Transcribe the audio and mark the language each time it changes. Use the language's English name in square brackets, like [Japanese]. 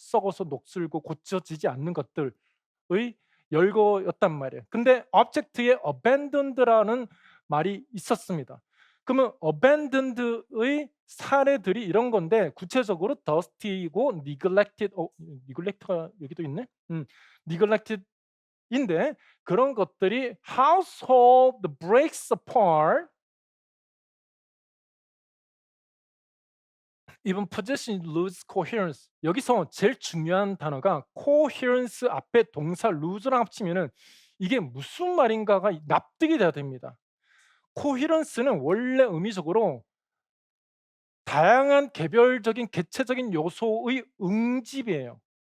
[Korean] 썩어서 녹슬고 고쳐지지 않는 것들의 열거였단 말이에요. 근데 오브젝트에 abandoned라는 말이 있었습니다. 그러면 abandoned의 사례들이 이런 건데 구체적으로 dusty이고 neglected가 여기도 있네. [English] neglected [Korean] 인데 그런 것들이 [English] household breaks apart even possession lose coherence. [Korean] 여기서 제일 중요한 단어가 coherence 앞에 동사 lose랑 합치면은 이게 무슨 말인가가 납득이 돼야 됩니다. 코히런스는 원래 의미적으로 다양한 개별적인 개체적인 요소의 응집이에요.